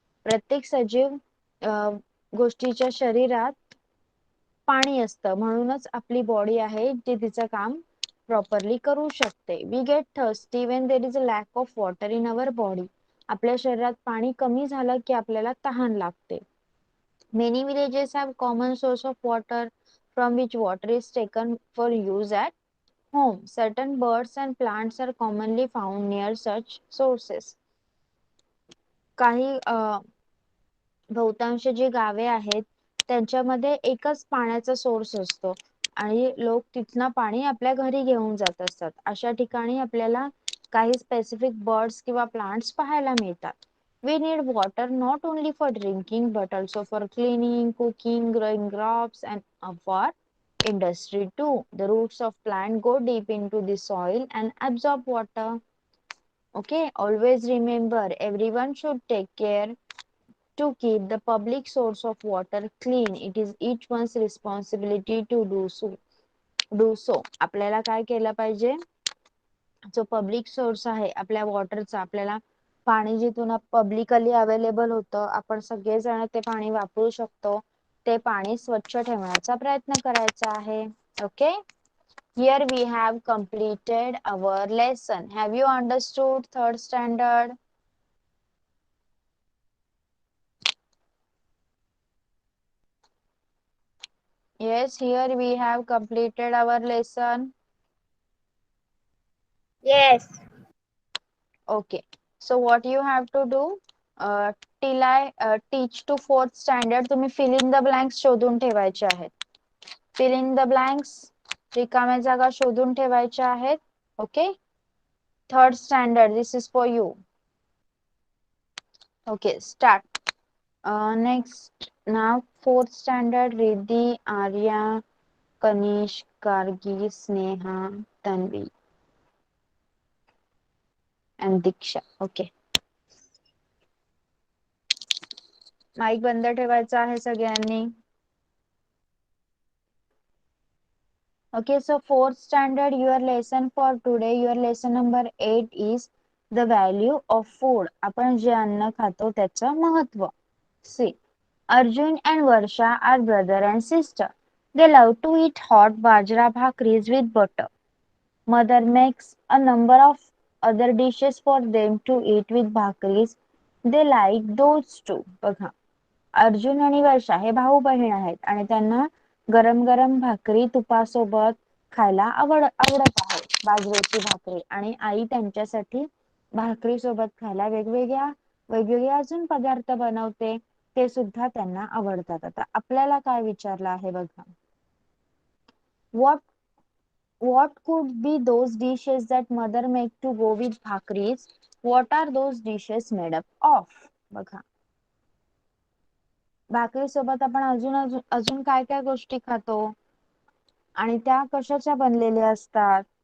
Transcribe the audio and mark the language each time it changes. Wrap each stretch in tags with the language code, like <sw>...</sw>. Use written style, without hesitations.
<mr>प्रत्येक सजीव गोष्टीच्या शरीरात पाणी असतं, म्हणूनच आपली बॉडी आहे जी तिचं काम प्रॉपरली करू शकते.</mr> <en>We get thirsty when there is a lack of water in our body.</en> <mr>आपल्या शरीरात पाणी कमी झालं की आपल्याला तहान लागते.</mr> <en>Many villages have common source of water from which water is taken for use at home. Certain birds and plants are commonly found near such sources.</en> <mr>काही बहुतांश जी गावे आहेत त्यांच्यामध्ये एकच पाण्याचा सोर्स असतो आणि लोक तिथनं पाणी आपल्या घरी घेऊन जात असतात. अशा ठिकाणी आपल्याला काही स्पेसिफिक बर्ड्स किंवा प्लांट्स पाहायला मिळतात.</mr> <en>We need water not only for drinking but also for cleaning, cooking, growing crops and for industry too. The roots of plant go deep into the soil and absorb water. Okay, always remember everyone should take care to keep the public source of water clean. It is each one's responsibility to do so.</en> <mr>आपल्याला काय केलं पाहिजे? जो public source आहे आपल्या वॉटरचा, आपल्याला पाणी जिथून पब्लिकली अवेलेबल होतं, आपण सगळेजण ते पाणी वापरू शकतो, ते पाणी स्वच्छ ठेवण्याचा प्रयत्न करायचा आहे.</mr> <en>Okay, here we have completed our lesson. Have you understood third standard? Yes, here we have completed our lesson. Yes. Okay, so what you have to do, till I teach to fourth standard,</en> <mr>तुम्ही</mr> <en>fill in the blanks</en> <mr>शोधून ठेवायचे आहेत.</mr> <en>Fill in the blanks,</en> <mr>रिकाम्या जागा शोधून ठेवायच्या आहेत.</mr> <en>Okay, third standard, this is for you. Okay, start. Next, now fourth standard, Riddhi, Arya, Kanish, Gargi, Sneha, Tanvi, and Diksha. Okay.</en> <mr>Mic बंद ठेवायचा आहे सगळ्यांनी.</mr> <en>Okay, so fourth standard, your lesson for today, your lesson number 8 is the value of food.</en> <mr>आपण जे अन्न खातो त्याचं महत्व.</mr> <en>See, Arjun and Varsha are brother and sister. They love to eat hot bajra bhakris with butter. Mother makes a number of other dishes for them to eat with bhakris. They like those too.</en> <mr>बघा, अर्जुन आणि वर्षा हे भाऊ बहीण आहेत आणि त्यांना गरम गरम भाकरी तुपासोबत खायला आवडत आहे, बाजरीची भाकरी. आणि आई त्यांच्यासाठी भाकरी सोबत खायला वेगवेगळे अजून पदार्थ बनवते, ते सुद्धा त्यांना आवडतात. आता आपल्याला काय विचारलं आहे बघा,</mr> <en>what could be those dishes that mother make to go with bhakris? What are those dishes made up of?</en> <mr>बघा, भाकरी सोबत आपण अजून काय काय गोष्टी खातो आणि त्या कशाच्या बनलेल्या असतात?</mr>